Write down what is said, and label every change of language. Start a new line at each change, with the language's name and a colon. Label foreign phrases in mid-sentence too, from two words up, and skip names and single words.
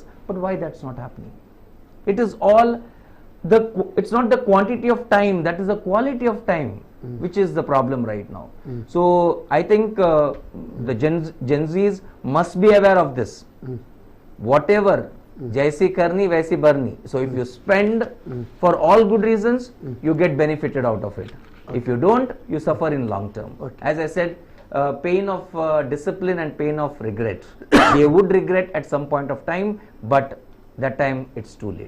English: But why that's not happening? It is all it's not the quantity of time, that is the quality of time, which is the problem right now. So I think the Gen Zs must be aware of this. Whatever,
Hindi: जैसी करनी वैसी भरनी.
English: So if you spend for all good reasons, you get benefited out of it. If you don't, you suffer in long term. As I said, pain of discipline and pain of regret. They would regret at some point of time, but that time it's too late.